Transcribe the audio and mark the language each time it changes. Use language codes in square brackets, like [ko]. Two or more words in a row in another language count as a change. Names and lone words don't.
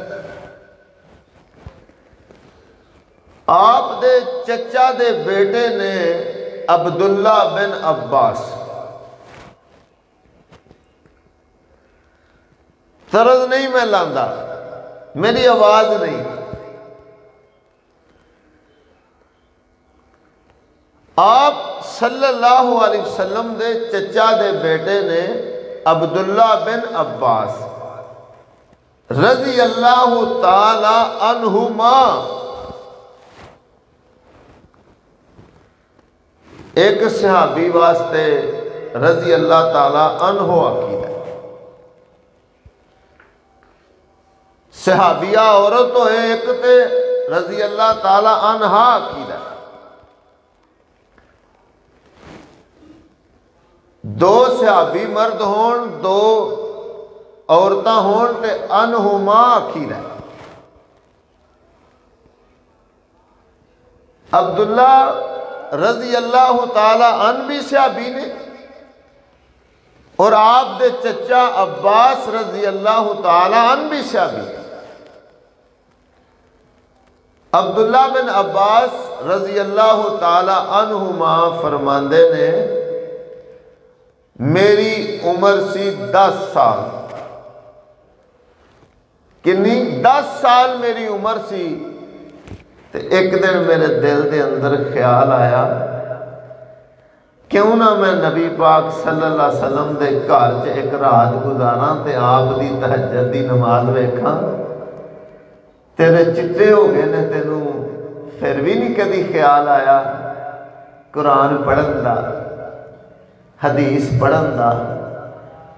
[pa] آپ دے چچا دے بیٹے نے عبداللہ بن عباس. طرز نہیں میں لاندا، میری آواز نہیں. آپ [ar] صلى الله عليه وسلم [pa] دے چچا دے بیٹے نے عبداللہ بن عباس [ar] رضي الله تعالى عنهما, [pa] ایک صحابی واسطے [ar] رضي الله تعالى عنه [pa] آکھیدا. صحابیہ عورت ہوئے ایک تے [ar] رضي الله تعالى عنها [pa] آکھیدا. دو صحابی مرد ہون، دو عورتاں ہون تے عنہما آکھیدا. عبداللہ [ar] رضي الله تعالى عن [pa] بھی صحابی نے، اور آپ دے چچا عباس [ar] رضي الله تعالى عن [pa] بھی صحابی. عبداللہ بن عباس [ar] رضي الله تعالى عنهما [pa] فرماندے نے، میری عمر سی 10 سال. کنی؟ 10 سال میری عمر سی. تے ایک دن میرے دل کے اندر خیال آیا، کیوں نہ میں نبی پاک [ar] صلى الله عليه وسلم [pa] کے گھر چ ایک رات گزارا تے آپ دی تہجد دی نماز ویکھاں. تیرے چٹے ہو گئے نے، تینوں پھر بھی نہیں کبھی خیال آیا قرآن پڑھن کا، حدیث پڑھن کا.